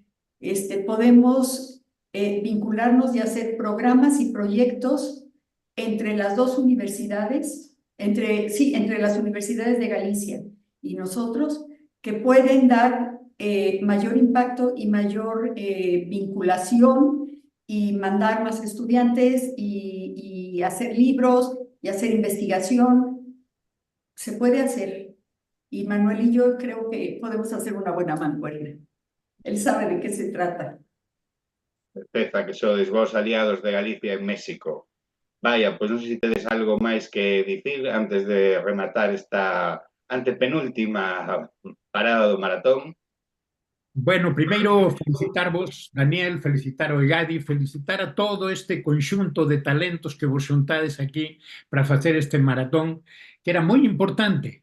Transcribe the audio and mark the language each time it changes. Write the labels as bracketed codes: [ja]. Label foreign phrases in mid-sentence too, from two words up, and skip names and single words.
[es] podemos vincularnos y hacer programas y proyectos entre las dos universidades, entre las universidades de Galicia y nosotros, que pueden dar mayor impacto y mayor vinculación y mandar más estudiantes y hacer libros y hacer investigación. Se puede hacer. Y Manuel y yo creo que podemos hacer una buena mancuerna. Él sabe de qué se trata. [gl] Certeza que sois vos aliados de Galicia en México. Vaya, pois non sei se tedes algo máis que dicir antes de rematar esta antepenúltima parada do maratón. Bueno, primeiro felicitarvos, Daniel, felicitar ao IGADI, felicitar a todo este conxunto de talentos que vos xuntades aquí para facer este maratón, que era moi importante.